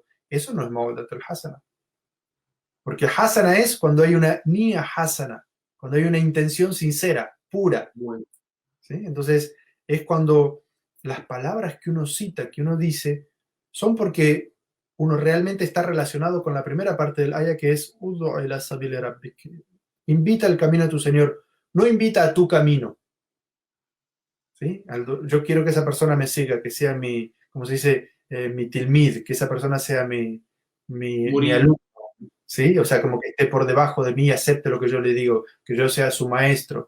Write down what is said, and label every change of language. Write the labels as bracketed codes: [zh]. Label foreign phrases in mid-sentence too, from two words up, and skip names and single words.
[es] Eso no es [ar] الموعظة الحسنة. [es] Porque hasana es cuando hay una [ar] نية حسنة, [es] cuando hay una intención sincera, pura. ¿Sí? Entonces es cuando las palabras que uno cita, que uno dice, son porque uno realmente está relacionado con la primera parte del aya, que es [ar] ادع إلى سبيل ربك. [es] Invita al camino de tu Señor, no invita a tu camino. ¿Sí? Yo quiero que esa persona me siga, que sea mi, como se dice, mi tilmid, que esa persona sea mi alumno. ¿Sí? O sea, como que esté por debajo de mí, acepte lo que yo le digo, que yo sea su maestro.